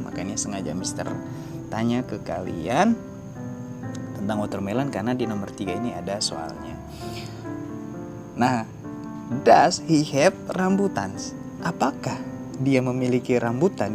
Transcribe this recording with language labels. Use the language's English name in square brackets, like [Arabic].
[Indonesian] Makanya sengaja Mister tanya ke kalian tentang watermelon karena di nomor 3 ini ada soalnya. [English] Nah, does he have rambutan? [Indonesian] Apakah dia memiliki rambutan?